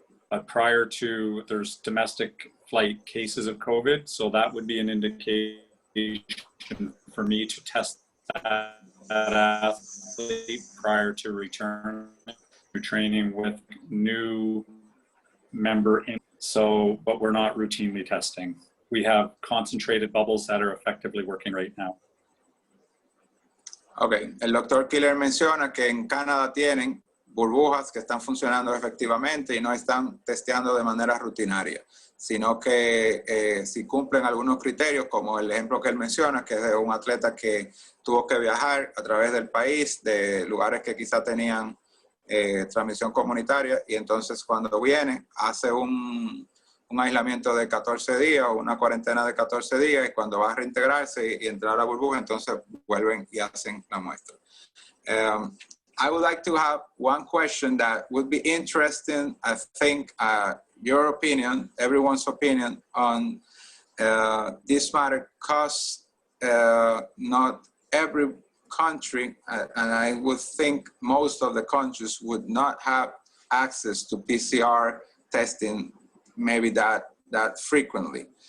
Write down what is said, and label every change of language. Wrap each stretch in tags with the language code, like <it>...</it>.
<en>But prior to, there's domestic flight cases of COVID, so that would be an indication for me to test that athlete prior to return to training with new member in. So, but we're not routinely testing. We have concentrated bubbles that are effectively working right now.</en> <es>Ok, el doctor Killer menciona que en Canadá tienen burbujas que están funcionando efectivamente y no están testeando de manera rutinaria, sino que si cumplen algunos criterios, como el ejemplo que él menciona, que es de un atleta que tuvo que viajar a través del país, de lugares que quizá tenían transmisión comunitaria, y entonces cuando viene hace un aislamiento de 14 días o una cuarentena de 14 días, y cuando va a reintegrarse y entrar a la burbuja, entonces vuelven y hacen la muestra.</es> <en>I would like to have one question that would be interesting, I think, your opinion, everyone's opinion on this matter, because not every country, and I would think most of the countries would not have access to PCR testing maybe that frequently.</en>